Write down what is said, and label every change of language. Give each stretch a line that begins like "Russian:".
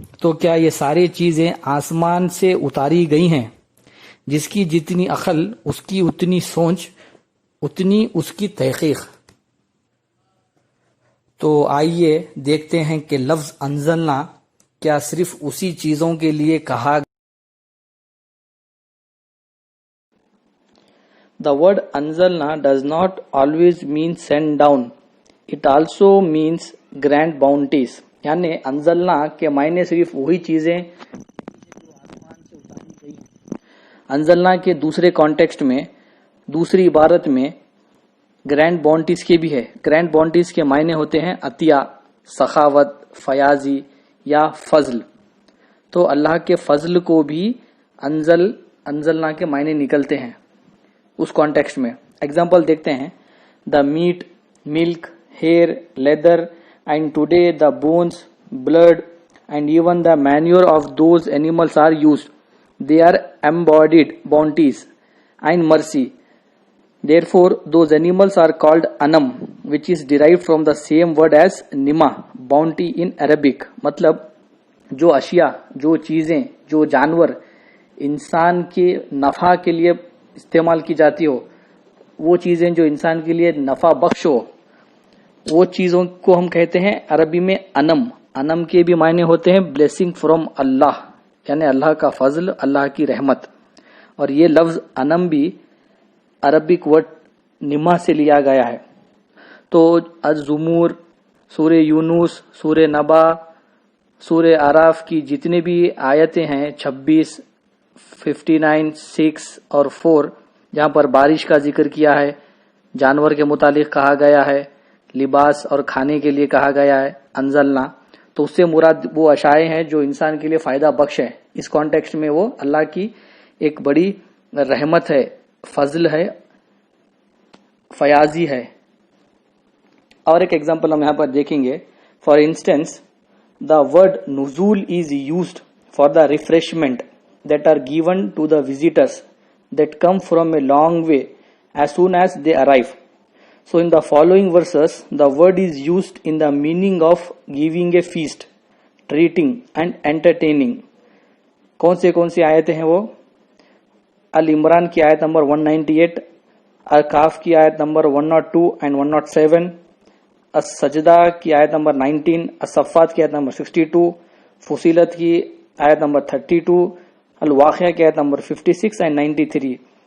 Urdu: تو کیا یہ ساری چیزیں آسمان سے اتاری گئی ہیں؟ جس کی جتنی عقل اس کی اتنی سوچ اتنی اس کی تحقیق. تو آئیے دیکھتے ہیں کہ لفظ انزلنا کیا صرف اسی چیزوں کے لیے کہا.
English: The word anzalna does not always mean send down. It also means grant bounties.
Urdu: یعنی انزلنا کے معنی صرف وہی چیزیں انزلنا کے دوسرے کانٹیکسٹ میں دوسری عبارت میں گرینڈ بونٹیز کے بھی ہے. گرینڈ بونٹیز کے معنی ہوتے ہیں عطیہ، سخاوت، فیاضی یا فضل. تو اللہ کے فضل کو بھی انزلنا کے معنی نکلتے ہیں اس کانٹیکسٹ میں. ایگزامپل دیکھتے ہیں.
English: The meat, milk, hair, leather and today the bones, blood and even the manure of those animals are used. They are embodied bounties and mercy. Therefore, those animals are called anam, which is derived from the same word as nima, bounty in Arabic.
Urdu: مطلب جو اشیاء، جو چیزیں، جو جانور انسان کے نفع کے لیے استعمال کی جاتی ہو، وہ چیزیں جو انسان کے لیے نفع بخش ہو، وہ چیزوں کو ہم کہتے ہیں عربی میں انم. انم کے بھی معنی ہوتے ہیں بلیسنگ فرام اللہ، یعنی اللہ کا فضل، اللہ کی رحمت. اور یہ لفظ انم بھی عربک ورڈ نما سے لیا گیا ہے. تو الزمور، سورہ یونس، سورہ نبا، سورہ اعراف کی جتنے بھی آیتیں ہیں 26، 59، 6 اور 4 جہاں پر بارش کا ذکر کیا ہے، جانور کے متعلق کہا گیا ہے، لباس اور کھانے کے لیے کہا گیا ہے انزلنا، تو اس سے مراد وہ اشیاء ہیں جو انسان کے لیے فائدہ بخش ہے. اس کانٹیکسٹ میں وہ اللہ کی ایک بڑی رحمت ہے، فضل ہے، فیاضی ہے. اور ایک ایگزامپل ہم یہاں پر دیکھیں گے.
English: For instance the word نزول is used for the refreshment that are given to the visitors that come from a long way as soon as they arrive. So in the following verses, the word is used in the meaning of giving a feast, treating and entertaining.
Urdu: کون سی آیتیں ہیں وہ؟ العمران کی آیت number 198، الکاف کی آیت number 102 and 107، السجدہ کی آیت نمبر 19، الصفات کی آیت نمبر 62، فصیلت کی آیت نمبر 32، الواقعہ کی آیت نمبر 56 and 93.